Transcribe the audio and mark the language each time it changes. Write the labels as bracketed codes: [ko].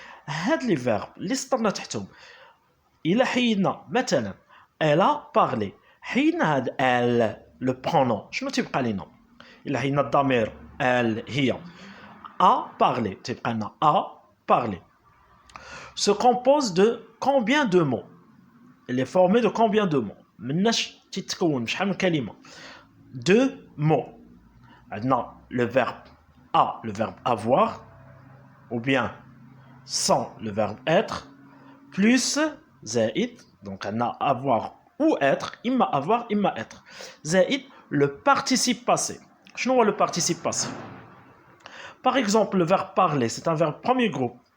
[ar] هاد [fr] les verbes [ar] اللي سطرنا تحتهم إلا حيدنا مثلا [fr] elle a parlé [ar] حيدنا هاد [fr] elle le pronom [ar] شنو تيبقى لنا؟ إلا حيدنا الضمير elle هي [fr] a parlé تيبقى لنا a parlé se compose de combien de mots? Elle est formée de combien de mots? [ar] مناش تتكون بشحال من كلمة؟ [fr] deux mots. عندنا le verbe a, le verbe avoir ou bien sans le verbe être plus زائد donc عندنا avoir ou être إما avoir إما être زائد le participe passé. [ar] شنو هو [fr] le participe passé? Par exemple, le verbe parler, c'est un verbe premier groupe.